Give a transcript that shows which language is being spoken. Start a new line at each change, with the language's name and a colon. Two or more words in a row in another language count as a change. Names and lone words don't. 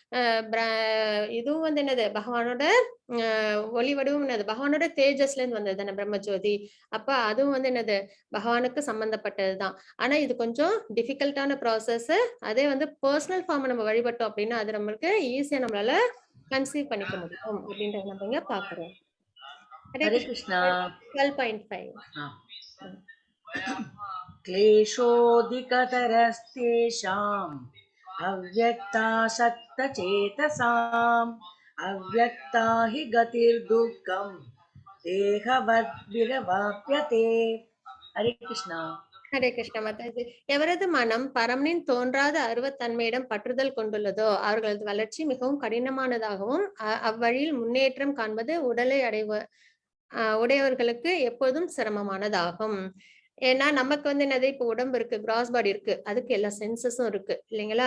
Tamil: இதுவும் வந்து என்னது பகவானோட ஒளி வடிவம் என்னது பகவானோட தேஜஸ்ல இருந்து வந்தது தானே பிரம்மஜோதி. அப்ப அதுவும் வந்து என்னது பகவானுக்கு சம்பந்தப்பட்டதுதான். ஆனா இது கொஞ்சம்
English: difficult process.
Tamil: அதே வந்து
English: personal form
Tamil: நம்ம வழிபட்டோம் அப்படின்னா அது நம்மளுக்கு ஈஸியா நம்மளால கன்சீவ் பண்ணிக்க முடியும் அப்படின்றத நம்ம இங்க பாக்குறோம்.
Sanskrit: हरे कृष्णा 12.5 क्लेशोऽधिकतरस्तेषाम् अव्यक्तासक्तचेतसाम् अव्यक्ता हि गतिर्दुःखम् देहवद्विरवाप्यते हरे कृष्णा
Tamil: ஹரே கிருஷ்ண மாதாஜி. எவரது மனம் பரமனின் தோன்றாத அருவத்தன்மையிடம் பற்றுதல் கொண்டுள்ளதோ அவர்களது வளர்ச்சி மிகவும் கடினமானதாகவும் அவ்வழியில் முன்னேற்றம் காண்பது உடலை உடையவர்களுக்கு எப்போதும் சிரமமானதாகும். ஏன்னா நமக்கு வந்து என்னது இப்ப உடம்பு இருக்கு,
English: gross body
Tamil: இருக்கு, அதுக்கு எல்லா சென்சஸும் இருக்கு இல்லைங்களா?